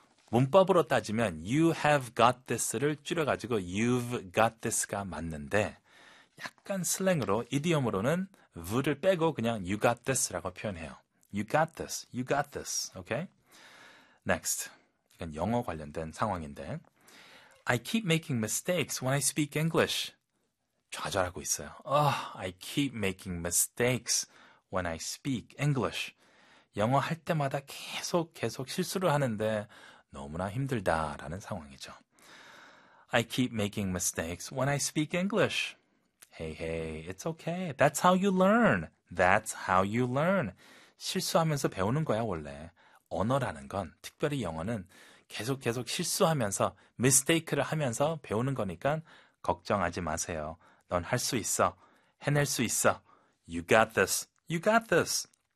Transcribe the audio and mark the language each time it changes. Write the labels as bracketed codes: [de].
[ko] 문법으로 따지면 [en] You have got this [ko] 를 줄여가지고 [en] You've got this [ko] 가 맞는데 약간 슬랭으로, 이디엄으로는 V를 빼고 그냥 [en] You got this [ko] 라고 표현해요. [en] You got this. You got this. Okay? Next. [ko] 이건 영어 관련된 상황인데 [en] I keep making mistakes when I speak English. [ko] 좌절하고 있어요. [en] Oh, I keep making mistakes when I speak English. [ko] 영어 할 때마다 계속 실수를 하는데 너무나 힘들다라는 상황이죠. [en] I keep making mistakes when I speak English. Hey, hey, it's okay. That's how you learn. That's how you learn. [ko] 실수하면서 배우는 거야, 원래. 언어라는 건, 특별히 영어는 계속 실수하면서, mistake를 하면서 배우는 거니까 걱정하지 마세요. 넌 할 수 있어. 해낼 수 있어. [en] You got this. You got this.